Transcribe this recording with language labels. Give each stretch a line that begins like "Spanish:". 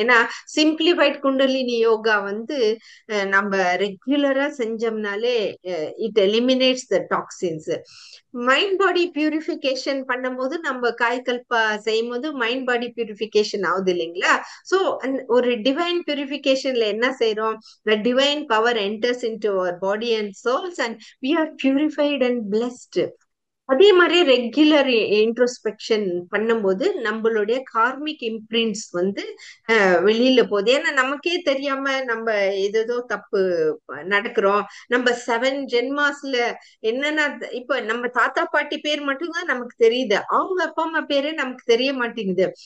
Tamil: ஏன்னா சிம்பிளிஃபைட் குண்டலினி யோகா வந்து நம்ம ரெகுலரா செஞ்சோம்னாலே it eliminates the toxins. Mind body purification பண்ணும்போது நம்ம காய்கல்பா செய்யும் போது மைண்ட் பாடி பியூரிஃபிகேஷன் ஆகுது இல்லைங்களா? சோ ஒரு டிவைன் பியூரிஃபிகேஷன்ல என்ன செய்யறோம்?
English: The divine power enters into our body and souls and we are purified and blessed.
Tamil: அதே மாதிரி ரெகுலர் இன்ட்ரோஸ்பெக்ஷன் பண்ணும்போது நம்மளுடைய கார்மிக் இம்ப்ரிண்ட்ஸ் வந்து வெளியில போகுது. ஏன்னா நமக்கே தெரியாம நம்ம ஏதோ தப்பு நடக்கிறோம். நம்ம 7 ஜென்மாஸ்ல என்னென்ன, இப்ப நம்ம தாத்தா பாட்டி பேர் மட்டும்தான் நமக்கு தெரியுது, அவங்க அப்பா அம்மா பேரே நமக்கு தெரிய மாட்டேங்குது.